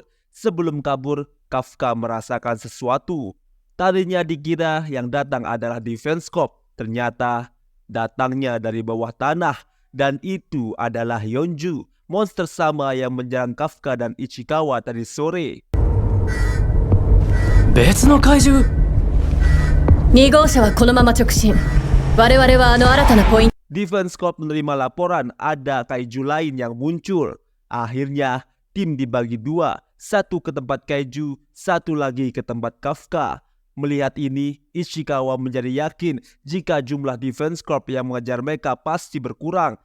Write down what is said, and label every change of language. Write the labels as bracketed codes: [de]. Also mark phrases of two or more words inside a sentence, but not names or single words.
[id] Sebelum kabur, Kafka merasakan sesuatu. Tadinya dikira yang datang adalah defense cop. Ternyata datangnya dari bawah tanah. Dan itu adalah Yonju, monster sama yang menyerang Kafka dan Ichikawa tadi sore. [ja] 別の怪獣。 2号車はこのまま直進。我々はあの新たなポイント。 [id] Defense Corp menerima laporan ada kaiju lain yang muncul. Akhirnya tim dibagi dua, satu ke tempat kaiju, satu lagi ke tempat Kafka. Melihat ini, Ichikawa menjadi yakin jika jumlah Defense Corp yang mengejar mereka pasti berkurang.